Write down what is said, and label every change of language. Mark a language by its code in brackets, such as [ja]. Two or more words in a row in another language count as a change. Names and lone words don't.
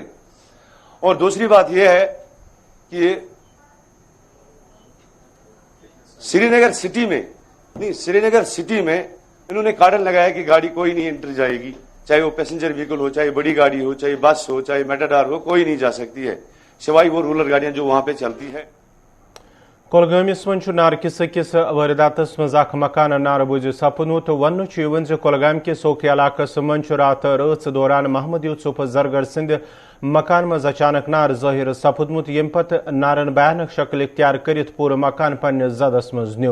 [hi] और दूसरी बात यह है कि श्रीनगर सिटी में इन्होंने कार्डन लगाया कि गाड़ी कोई नहीं एंटर जाएगी, चाहे वो [en] passenger vehicle [hi] हो, चाहे बड़ी गाड़ी हो, चाहे बस हो, चाहे मेटाडोर हो, कोई नहीं जा सकती है सिवाय वो रूरल गाड़ियां जो वहां पे चलती है। [ks] कोलगामिस मन नार किस वारदातस मज मकान नार बुझ सपनु तो वन कोलगाम के सोखे इलाकस मन रात रच दौरान महमद यूसुफ जरगर सिंध मकान मज अचानक नार ज़ाहिर सपदमुत यम पत नारन भयानक शक्ल इख्तियार करित पूरा मकान पन्ने जदस मज न्यू।